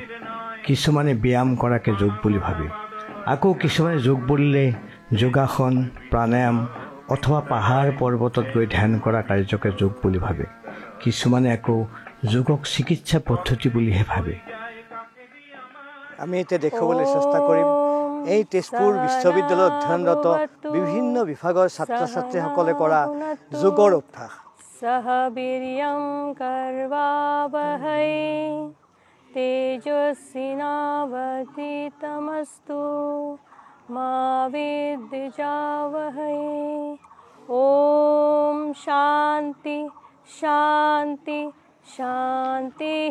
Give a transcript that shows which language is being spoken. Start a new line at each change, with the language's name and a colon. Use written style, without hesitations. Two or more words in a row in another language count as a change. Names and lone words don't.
Assamese: কিছুমানে ব্যায়াম কৰাকে যোগ বুলি ভাবে, আকৌ কিছুমানে যোগ বুলিলে যোগাসন, প্ৰাণায়াম অথবা পাহাৰ পৰ্বতত গৈ ধ্যান কৰা কাৰ্যকে যোগ বুলি ভাবে। কিছুমানে আকৌ যোগক চিকিৎসা পদ্ধতি বুলিহে ভাবে। আমি এতিয়া দেখুৱাবলৈ চেষ্টা কৰিম এই তেজপুৰ বিশ্ববিদ্যালয়ত অধ্যয়নৰত বিভিন্ন বিভাগৰ ছাত্ৰ ছাত্ৰীসকলে কৰা যোগৰ অভ্যাস।
Sanskrit: सहवीर्यं कर्वावहै तेजस्विनावधीतमस्तु मा विद्विषावहै। ओम शांति शांति शांति।